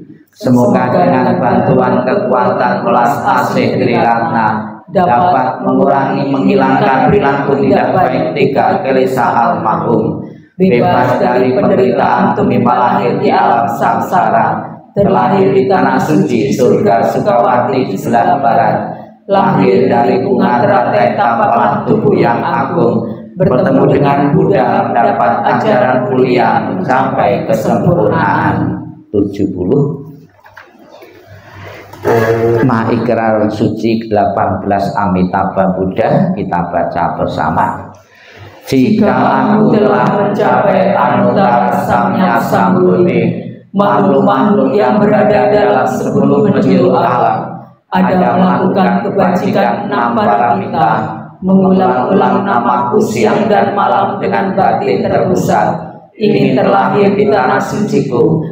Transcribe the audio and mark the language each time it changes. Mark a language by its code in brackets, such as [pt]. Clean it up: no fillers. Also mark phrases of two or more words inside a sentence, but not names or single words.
[id] Semoga dengan bantuan kekuatan welas asih Triratna dapat mengurangi menghilangkan perilaku tidak baik 3 gelisah almarhum, bebas dari penderitaan tumimba lahir di alam samsara, terlahir di tanah suci surga Sukawati di sebelah barat, lahir dari bunga teratai tampalan tubuh yang agung, bertemu dengan Buddha mendapat ajaran mulia sampai kesempurnaan. 70. Maikrar suci 18 Amitabha Buddha, kita baca bersama. Jika aku telah mencapai [sa] anuttara samnya sambuni, [id] makhluk-makhluk yang berada dalam 10 penjuru alam ada melakukan kebajikan 6 paramita, mengulang-ulang namaku siang dan malam dengan batin terpusat, ingin terlahir di tanah suciku.